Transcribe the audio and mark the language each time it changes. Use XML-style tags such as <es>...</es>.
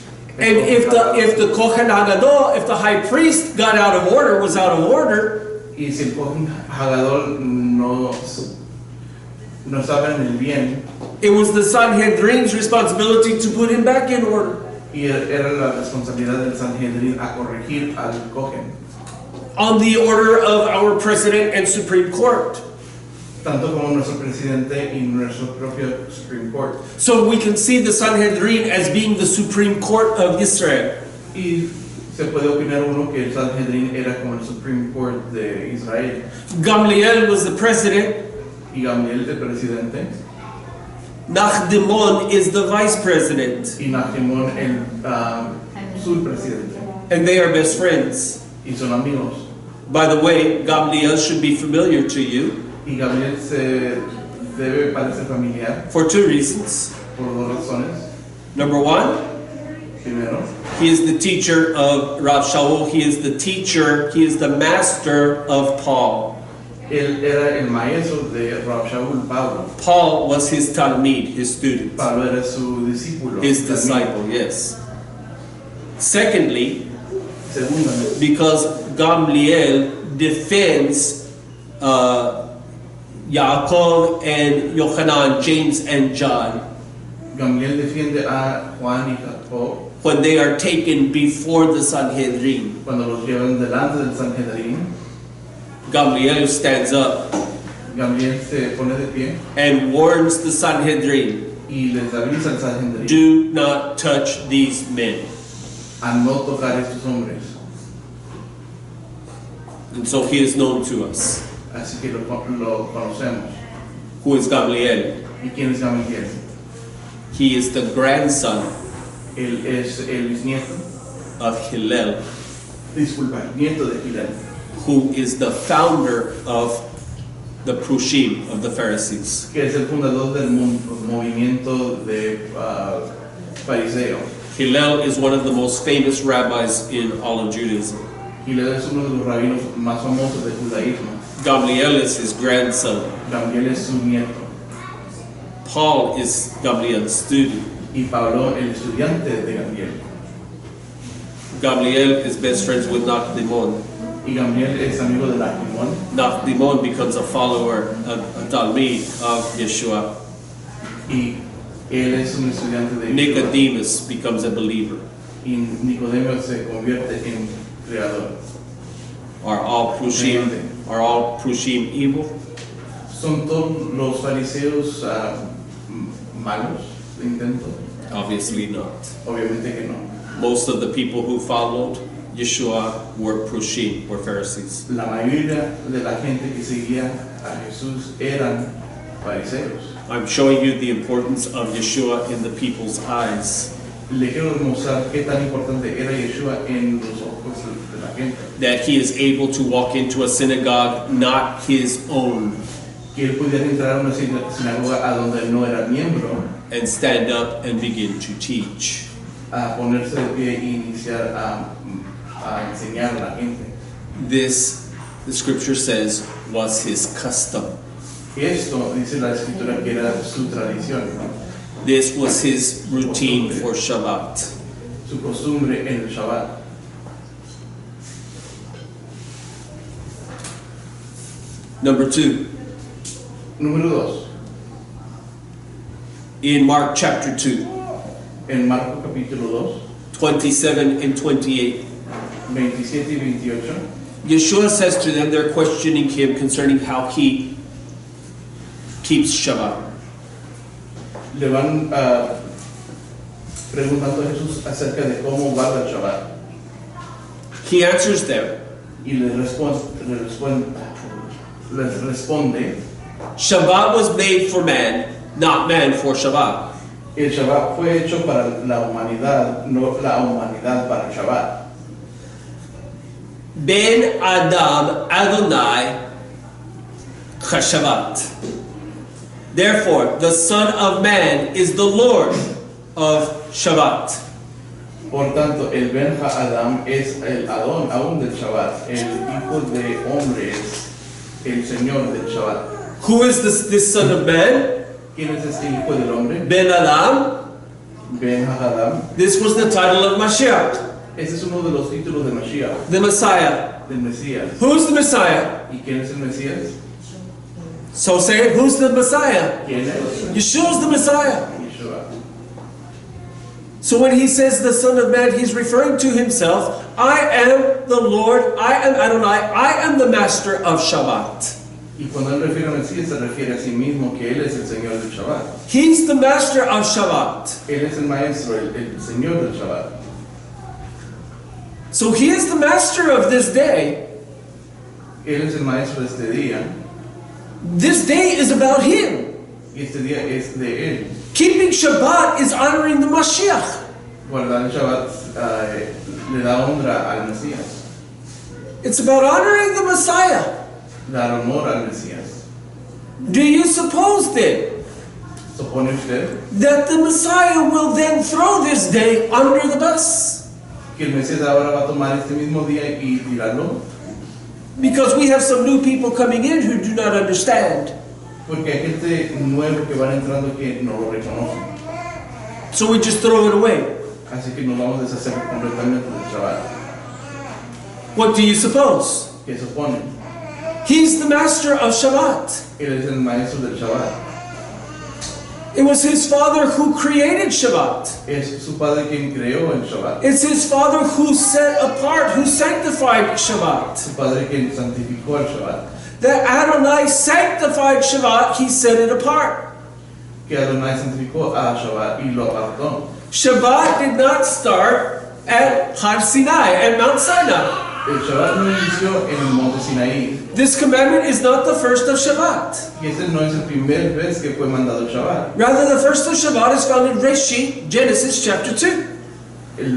<en>And if the Kohen Hagadol, if the high priest got out of order, was out of order,</en> <es>Y si el Kohen Hagadol no estaba en el bien,</es> <en>it was the Sanhedrin's responsibility to put him back in order.</en> <es>y era la responsabilidad del Sanhedrin a corregir al Kohen.</es> <en>On the order of our president and Supreme Court.</en> <es>Tanto como nuestro presidente y nuestro propio Supreme Court.</es> <en>So we can see the Sanhedrin as being the Supreme Court of Israel.</en> <es>Y se puede opinar uno que el Sanhedrin era como el Supreme Court de Israel.</es> <en>Gamliel was the president.</en> <es>Y Gamaliel el presidente.</es> <en>Nachdimon is the vice president.</en> <es>Y Nachimón el subpresidente.</es> <en>And they are best friends.</en> <es>Y son amigos.</es> <en>By the way, Gamliel should be familiar to you</en> <es>Y Gamaliel se debe parecer familiar</es> <en>for two reasons.</en> <es>por dos razones.</es> <en>Number one,</en> <es>Primero,</es> <en>he is the teacher of Rav Shaul. He is the master of Paul.</en> <es>él era el maestro de Rav Shaul, Pablo.</es> <en>Paul was his talmid, his student,</en> <es>Pablo era su discípulo.</es> <en>his disciple, yes. Secondly,</en> <es>Segundamente,</es> <en>because Gamliel defends Yaakov and Yochanan, James and John</en> <es>Gamaliel defiende a Juan y Jacob</es> <en>when they are taken before the Sanhedrin.</en> <es>cuando los llevan delante del Sanhedrin.</es> <en>Gamliel stands up</en> <es>Gamaliel se pone de pie</es> <en>and warns the Sanhedrin,</en> <es>y les avisa al Sanhedrin</es> <en>do not touch these men.</en> <es>a no tocar a estos hombres.</es> <en>And so he is known to us.</en> <es>así que lo conocemos.</es> <en>Who is Gamliel?</en> <es>¿Y quién es Gamaliel?</es> <en>He is the grandson</en> <es>Él es el bisnieto,</es> <en>of Hillel,</en> <es>disculpa, nieto de Gilel,</es> <en>who is the founder of the Prushim, of the Pharisees.</en> <es>que es el fundador del movimiento de fariseos.</es> <en>Hillel is one of the most famous rabbis in all of Judaism.</en> <es>Gilel es uno de los rabinos más famosos del judaísmo.</es> <en>Gamliel is his grandson.</en> <es>Gamaliel es su nieto.</es> <en>Paul is Gamliel's student.</en> <es>Y Pablo, el estudiante de Gamaliel.</es> <en>Gamliel is best friends with Nachdimon.</en> <es>Y Gamaliel es amigo de Nachdimon.</es> <en>Nachdimon becomes a follower, a Talmid of Yeshua.</en> <es>Y él es un estudiante de Yeshua.</es> <en>Nicodemus becomes a believer.</en> <es>Y Nicodemo se convierte en creador.</es> <en>Are all Prushim evil?</en> <es>¿Son todos los fariseos malos, intento?</es> <en>Obviously not.</en> <es>Obviamente que no.</es> <en>Most of the people who followed Yeshua were Prushim, were Pharisees.</en> <es>La mayoría de la gente que seguía a Jesús eran fariseos.</es> <en>I'm showing you the importance of Yeshua in the people's eyes.</en> <es>Le quiero demostrar qué tan importante era Yeshua en los ojos de la gente.</es> <en>That he is able to walk into a synagogue not his own</en> <es>Que él pudiera entrar a una sinagoga a donde él no era miembro,</es> <en>and stand up and begin to teach.</en> <es>a ponerse de pie e iniciar a enseñar a la gente.</es> <en>This, the scripture says, was his custom.</en> <es>Esto dice la escritura que era su tradición,</es> <en>This was his routine for Shabbat.</en> <es>su costumbre en el Shabbat.</es> <en>Number 2,</en> <es>Número 2,</es> <en>in Mark chapter 2,</en> <es>en Marcos capítulo</es> <en>27 and 28,</en> <es>2, 27 y 28,</es> <en>Yeshua says to them, they're questioning him concerning how he keeps Shabbat.</en> <es>le van preguntando a Jesús acerca de cómo guarda el Shabbat.</es> <en>He answers them,</en> <es>Y les responde,</es> <en>Shabbat was made for man, not man for Shabbat.</en> <es>el Shabbat fue hecho para la humanidad, no la humanidad para el Shabbat.</es> <he>Ben Adam Adonai Chashavat.</he> <en>Therefore, the Son of Man is the Lord of Shabbat.</en> <es>Por tanto, el Ben Adam es el Adón aún del Shabbat. El Hijo de Hombre es el Señor del Shabbat.</es> <en>Who is this Son of Man?</en> <es>¿Quién es este Hijo del Hombre?</es> <he>Ben Adam. Ben Adam.</he> <en>This was the title of Mashiach,</en> <es>Este es uno de los títulos de Mashiach,</es> <en>the Messiah.</en> <es>del Mesías.</es> <en>Who's the Messiah?</en> <es>¿Y quién es el Mesías?</es> <en>So say it, who's the Messiah?</en> <es>¿Quién es?</es> <en>Yeshua's the Messiah.</en> <es>Yeshua.</es> <en>So when he says the Son of Man, he's referring to himself. I am the Lord, I am Adonai, I am the Master of Shabbat.</en> <es>Y cuando él refiere a Mesías, se refiere a sí mismo que él es el Señor del Shabbat.</es> <en>He's the Master of Shabbat.</en> <es>Él es el Maestro, el Señor del Shabbat.</es> <en>So he is the Master of this day.</en> <es>Él es el Maestro de este día.</es> <en>This day is about him.</en> <es>Y este día es de él.</es> <en>Keeping Shabbat is honoring the Mashiach.</en> <es>Guardar el Shabbat le da honra al Mesías.</es> <en>It's about honoring the Messiah.</en> <es>Dar honor al Mesías.</es> <en>Do you suppose then</en> <es>¿Supone usted</es> <en>that the Messiah will then throw this day under the bus?</en> <es>que el Mesías ahora va a tomar este mismo día y tirarlo?</es> <en>Because we have some new people coming in who do not understand.</en> <es>Porque hay gente nueva que van entrando que no lo reconocen.</es> <en>So we just throw it away.</en> <es>Así que nos vamos a deshacer completamente del Shabbat.</es> <en>What do you suppose?</en> <es>¿Qué supone?</es> <en>He's the master of Shabbat.</en> <es>Él es el Maestro del Shabbat.</es> <en>It was his father who created Shabbat.</en> <es>Es su Padre quien creó el Shabbat.</es> <en>It's his father who set apart, who sanctified Shabbat.</en> <es>Su Padre quien santificó el Shabbat.</es> <en>That Adonai sanctified Shabbat, he set it apart.</en> <es>Que Adonai santificó a Shabbat y lo apartó.</es> <en>Shabbat did not start at Har Sinai, at Mount Sinai.</en> <es>El Shabbat no inició en el monte Sinaí.</es> <en>This commandment is not the first of Shabbat.</en> <es>Y ese no es el primer vez que fue mandado el Shabbat.</es> <en>Rather, the first of Shabbat is found in Reshit, Genesis chapter 2.</en>